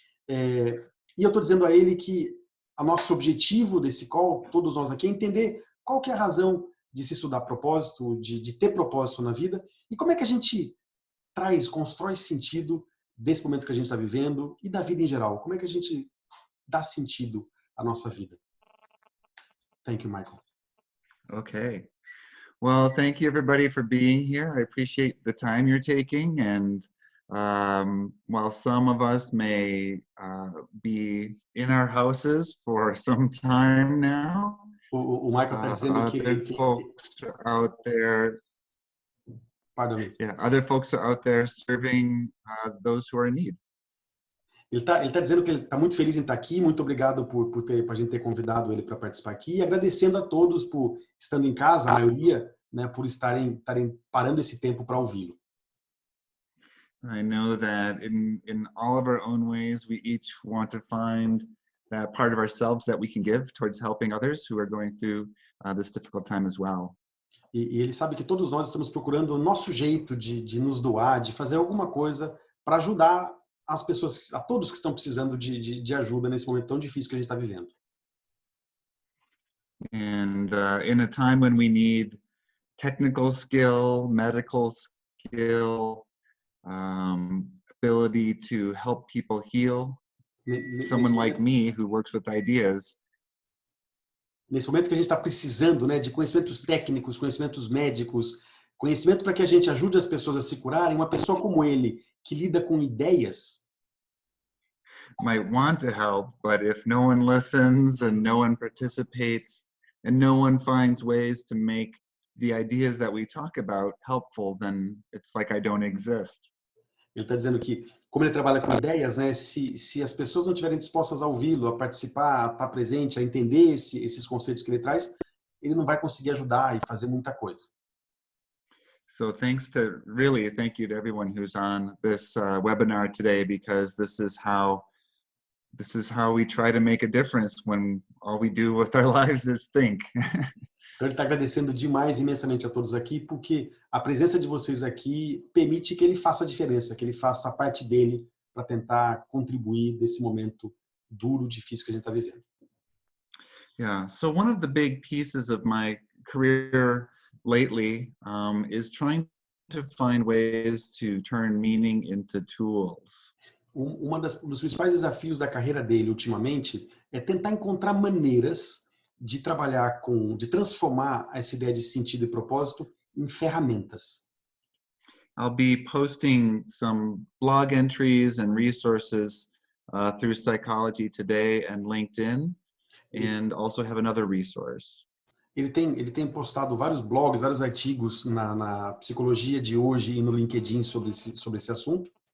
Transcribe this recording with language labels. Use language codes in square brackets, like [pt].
[pt] E eu estou dizendo a ele que o nosso objetivo desse call, todos nós aqui, é entender qual que é a razão de se estudar propósito, de ter propósito na vida, e como é que a gente constrói sentido desse momento que a gente está vivendo e da vida em geral. Como é que a gente dá sentido à nossa vida? [en] Thank you, Michael. Okay. Well, thank you everybody for being here. I appreciate the time you're taking. And while some of us may be in our houses for some time now, [pt] O Michael está dizendo [en] other folks are out there. Pardon me. Yeah, other folks are out there serving those who are in need. [pt] Ele tá dizendo que ele está muito feliz em estar aqui. Muito obrigado por a gente ter convidado ele para participar aqui. E agradecendo a todos por estando em casa, a maioria, né, por estarem parando esse tempo para ouvi-lo. [en] I know that in all of our own ways, we each want to find that part of ourselves that we can give towards helping others who are going through this difficult time as well. [pt] E ele sabe que todos nós estamos procurando o nosso jeito de nos doar, de fazer alguma coisa para ajudar as pessoas, a todos que estão precisando de ajuda nesse momento tão difícil que a gente está vivendo. [en] And in a time when we need technical skill, medical skill, ability to help people heal, someone like me who works with ideas. [pt] Nesse momento que a gente está precisando, né, de conhecimentos técnicos, conhecimentos médicos, conhecimento para que a gente ajude as pessoas a se curarem, uma pessoa como ele, que lida com ideias, [en] might want to help, but if no one listens and no one participates and no one finds ways to make the ideas that we talk about helpful, then it's like I don't exist. [pt] Ele está dizendo que, como ele trabalha com ideias, né, se as pessoas não estiverem dispostas a ouvi-lo, a participar, a estar presente, a entender esses conceitos que ele traz, ele não vai conseguir ajudar e fazer muita coisa. [en] So thank you to everyone who's on this webinar today, because this is how we try to make a difference when all we do with our lives is think. [pt] Então ele está agradecendo demais, imensamente a todos aqui, porque a presença de vocês aqui permite que ele faça a diferença, que ele faça a parte dele para tentar contribuir desse momento duro, difícil que a gente está vivendo. [en] Yeah, so one of the big pieces of my career lately is trying to find ways to turn meaning into tools. [pt] Dos principais desafios da carreira dele ultimamente é tentar encontrar maneiras de trabalhar de transformar essa ideia de sentido e propósito em ferramentas. [en] I'll be posting some blog entries and resources through Psychology Today and LinkedIn, and also have another resource. [pt] Ele tem postado vários blogs, vários artigos na Psicologia de hoje e no LinkedIn sobre esse assunto.